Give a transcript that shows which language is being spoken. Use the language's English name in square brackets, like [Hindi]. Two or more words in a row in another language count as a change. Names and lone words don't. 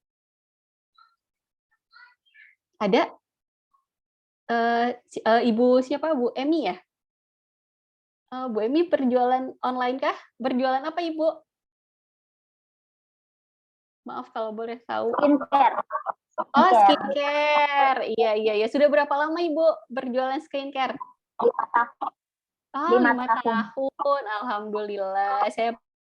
[Indonesian] Ada? Ibu siapa? Bu Emi ya? Bu Emi berjualan online kah? Berjualan apa Ibu? Maaf kalau boleh tahu. Skincare. Oh, skincare. Iya. Sudah berapa lama Ibu berjualan skincare? 5 tahun. Oh, 5 tahun. Alhamdulillah. Saya